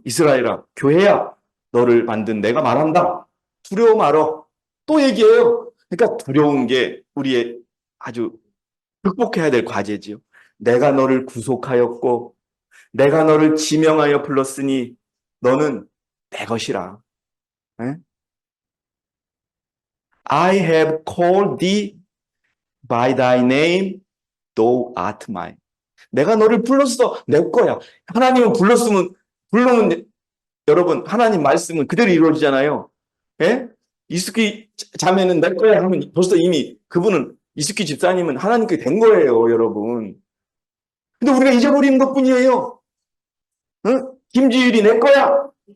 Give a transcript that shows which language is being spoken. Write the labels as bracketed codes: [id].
[ko] 이스라엘아, 교회야, 너를 만든 내가 말한다. 두려워 말어. 또 얘기해요. 그러니까 두려운 게 우리의 아주 극복해야 될 과제지요. 내가 너를 구속하였고 내가 너를 지명하여 불렀으니 너는 내 것이라. 에? [en] I have called thee by thy name, thou art mine. [ko] 내가 너를 불렀어. 내 거야. 하나님은 불러면 여러분 하나님 말씀은 그대로 이루어지잖아요. 예? 이스키 자매는 내 거야 하면 벌써 이미 그분은 이스키 집사님은 하나님께 된 거예요, 여러분. 근데 우리가 잊어버리는 것뿐이에요. 응? 김지율이 내 거야.